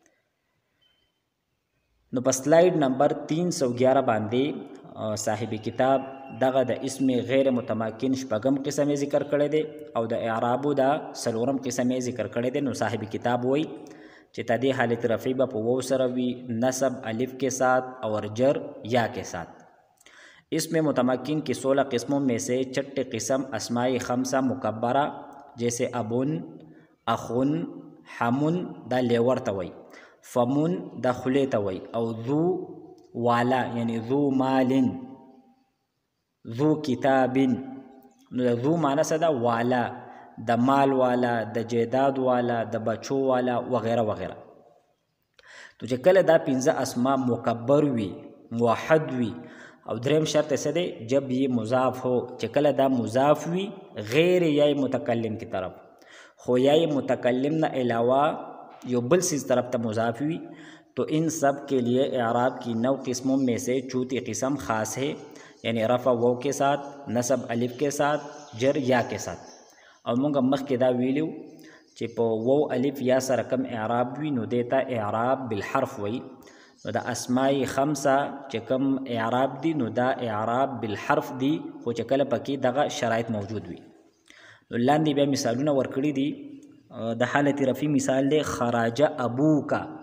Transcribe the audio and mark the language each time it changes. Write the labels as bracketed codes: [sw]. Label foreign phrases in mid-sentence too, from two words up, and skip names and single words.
[ps] نو په سلاید نمبر 311 باندې صاحب کتاب دغه د اسم غیر متمکن 6م قسم ذکر کړی دی، او د اعرابو دا 4م قسم ذکر کړی دی. نو صاحب کتاب وایي چې تا دې حالت رفعی به په واو سره وي، [ur] نصب الف کے ساتھ اور جر یا کے ساتھ. اسم متمکن کی 16 قسموں میں سے 6 قسم اسماء 5 مکبرہ جیسے ابن، اخن، [ps] حمن دا لیور ته وایي، فمن دا خلی ته وایي، او ذو والا یعنی ذو مال، ذو کتاب. نو د ذو معنی څه ده؟ والا، د مال والا، د جیداد والا، د بچو والا وغیره وغیره. تو چې کله دا 5 اسما مکبر وي، موحد وي، او دریم شرط څه دی؟ [ur] جب یہ مضاف ہو، [ps] چې کله دا مضاف وي غیر یای متکلم کی طرف، خو یای متکلم نه علاوہ یو بل چیز طرف ته مضاف ہوئی، [ur] تو ان سب کے لیے اعراب کی 9 قسموں میں سے چوتھی قسم خاص ہے، یعنی رفع واو کے ساتھ، نصب الف کے ساتھ، جر یا کے ساتھ. [ps] او مونږ مخکې دا ویلو چې په واو الف یا سره کم اعراب وي نو دیتا اعراب بالحرف وي. نو د اسماء 5 چې کم اعراب دي نو دا اعراب بالحرف دي، خو چې کله پکې دغه شرایط موجود وي. نو لاندې بیا مثالونه ورکړي دي. د حالت رفعی مثال دی خراج ابوکا.